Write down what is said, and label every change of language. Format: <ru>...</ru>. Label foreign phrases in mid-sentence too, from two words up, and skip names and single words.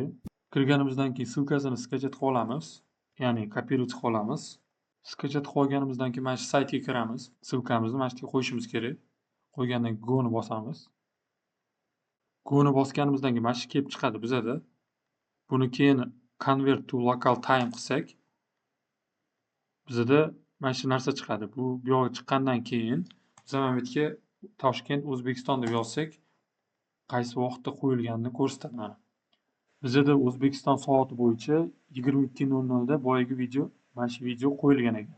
<uz>Kirganimizdan keyin ссылкасini skachat qilib olamiz, ya'ni kopировать qilib olamiz. Skachat qilib olganimizdan keyin mana shu saytga kiramiz. Ссылкamizni mana shu yerga qo'yishimiz kerak. Qo'ygandan keyin Go'ni bosamiz. Go'ni bosganimizdan keyin mana shu kelib chiqadi bizada. Buni keyin</uz> <en>convert to local time</en> <uz>qilsak, bizada mana shu narsa chiqadi. Bu yoqqa chiqqandan keyin biz mana bu yerga Toshkent, O'zbekiston deb yozsak, qaysi vaqtda qo'yilganini ko'rsatadi mana. Bizada O'zbekiston soati bo'yicha 22:00 da boyagi video, mana shu video qo'yilgan ekan.</uz>